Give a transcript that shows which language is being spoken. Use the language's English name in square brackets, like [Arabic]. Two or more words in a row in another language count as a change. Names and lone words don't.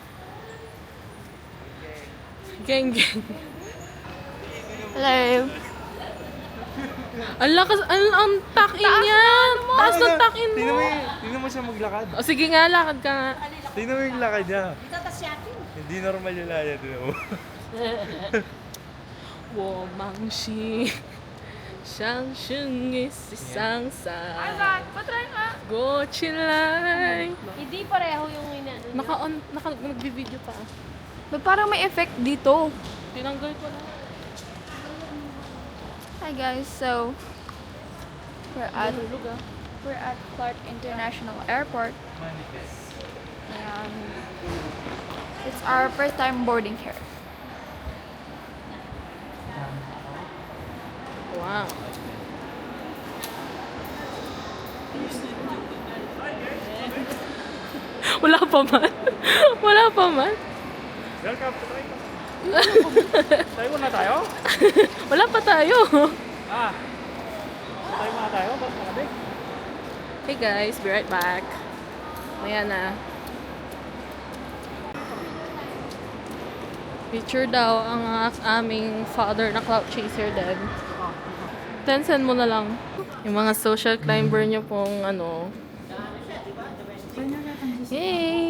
[Filipino] Geng. Hello. Ang lakas, ang takin niya. Taas ng takin mo. Tingnan mo siya maglakad. O sige nga, lakad ka nga. Tingnan mo yung lakad niya. Hindi normal yung lakad. Tingnan mo. 我忙西上升嘅上山 Patry nga. 過起來 Hindi pareho yung nag-video pa. Ba't parang may effect dito? Tinanggal ko na. [English] Hi guys, so we're at [Filipino] Tulog ah. [English] Clark International Airport. And it's our first time boarding here. Wow. [Filipino] Wala pa man. Wala pa man. Welcome to Taiwan. Taiwan na tayo? Wala pa tayo. Ah. Taiwan na tayo? Ba't makabig? [English] Hey guys, be right back. [Filipino] Ayan na. Picture daw ang aming father na [English] cloud chaser [Filipino] din. Send mo na lang. Yung mga [English] social climber [Filipino] nyo pong ano. Yay!